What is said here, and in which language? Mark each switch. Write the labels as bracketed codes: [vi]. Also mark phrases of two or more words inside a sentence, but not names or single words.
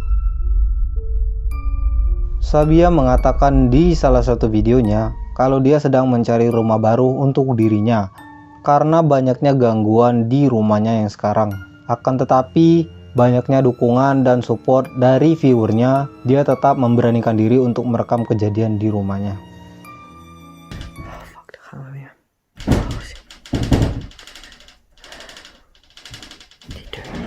[id] Sabia mengatakan di salah satu videonya kalau dia sedang mencari rumah baru untuk dirinya karena banyaknya gangguan di rumahnya yang sekarang. Akan tetapi banyaknya dukungan dan support dari viewernya, dia tetap memberanikan diri untuk merekam kejadian di rumahnya. [nl] Fuck, daar gaan we weer. Oh, shit. Die deur.